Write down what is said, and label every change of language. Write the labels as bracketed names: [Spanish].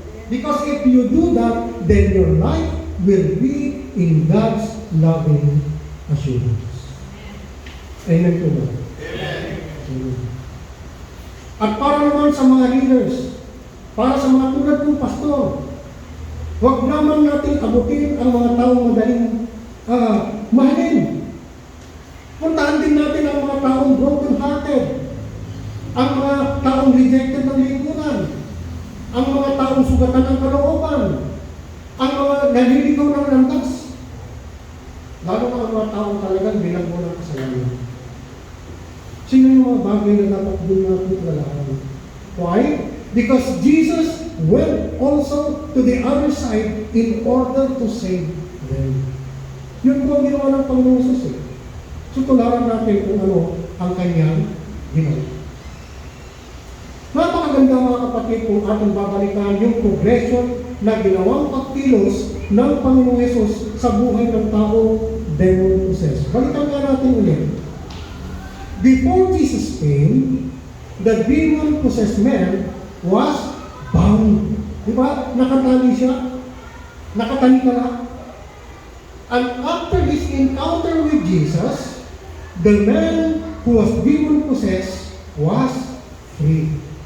[English] Because if you do that, then your life will be in God's loving assurance. Amen po ba? Amen. [Filipino] At para naman sa mga leaders, para sa mga tulad kong pastor, huwag naman natin abutin ang mga taong madaling mahalin. Puntahan din natin ang mga taong [English] broken-hearted, [Filipino] ang mga taong rejected ng lingkungan, ang mga taong sugatan ng kalooban, ang mga naliligaw ng landas, lalo na ang mga taong talagang bilanggo ng kasalanan. Sino yung mga bagay na dapat din natin lalahan? [English] Why? Because Jesus went also to the other side in order to save them. [Filipino] Yun po ang ginawa ng Panginoon Jesus. So tularan natin kung ano ang kanyang ginawa. Napakaganda mga kapatid kung ating babalikan yung progression na ginawang pagkilos ng Panginoong Jesus sa buhay ng taong demon-possessed. Balikan nga natin ulit. [English] Before Jesus came, the demon-possessed man was bound. [Filipino] Diba? Nakatali siya. Nakatali ka lang. [English] And after his encounter with Jesus, the man who was demon-possessed was free.